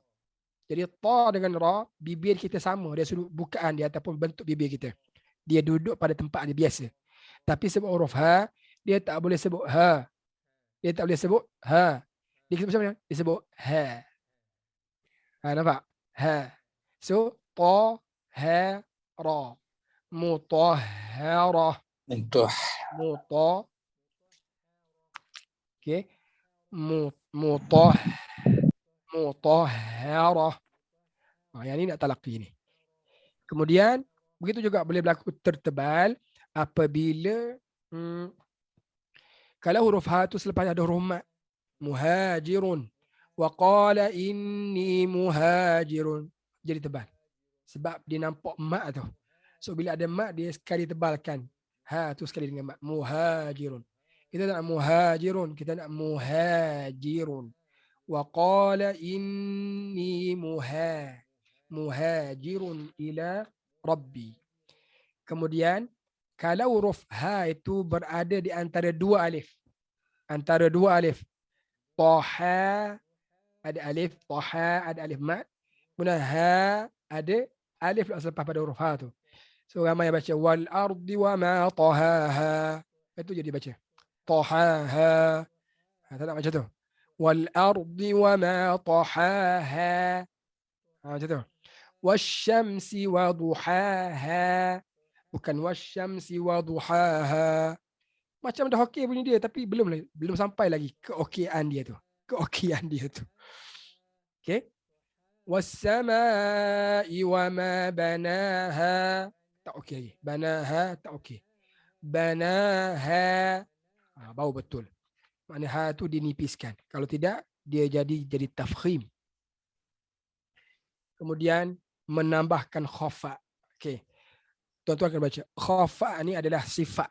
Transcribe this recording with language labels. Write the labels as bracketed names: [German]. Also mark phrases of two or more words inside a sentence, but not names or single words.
[Malay] Jadi ta dengan ra, bibir kita sama. Dia sudut bukaan dia ataupun bentuk bibir kita. Dia duduk pada tempat dia biasa. Tapi sebut huruf ha, dia tak boleh sebut ha. Dia tak boleh sebut ha. Dia sebut macam mana? Dia sebut ha. Nampak? Ha. So, ta, ha, ra. Mutahharah. Okey. Mutahharah. Yang ni nak talaqi ni. Kemudian, begitu juga boleh berlaku tertebal apabila kalau huruf ha tu selepas ada huruf mat. [Arabic] مهاجر وقال إني مهاجر. [Malay] Jadi tebal. Sebab dia nampak mat tu. So bila ada mat, dia sekali tebalkan. Ha tu sekali dengan mat. Muhajirun. Kita nak muhajirun. Kita nak muhajirun. [Arabic] وقال إني مهاجر إلى ربي. [Malay] Kemudian, kalau huruf ha itu berada di antara 2 alif. Antara 2 alif. Taha ada alif, taha ada alif mat. Kemudian ha ada alif selepas pada huruf ha tu. So ramai yang baca [Arabic] والأرض وما طحاها. [Malay] Itu jadi baca. [Arabic] Tahaha. [Malay] Tak nak macam tu. [Arabic] والأرض وما طحاها. [Malay] Macam tu. [Arabic] والشمس وضحاها. [Malay] Bukan [Arabic] والشمس وضحاها. [Malay] Macam dah okey bunyi dia, tapi belum sampai lagi keokian dia tu. Keokian dia tu. Okey. [Arabic] والسماء وما بناها. [Malay] Tak okey lagi. Banaha tak okey. Banaha. Bau betul. Maknanya ha tu dinipiskan. Kalau tidak, dia jadi tafkhim. Kemudian menambahkan khafa. Okey. Tuan-tuan akan baca. Khafa ni adalah sifat.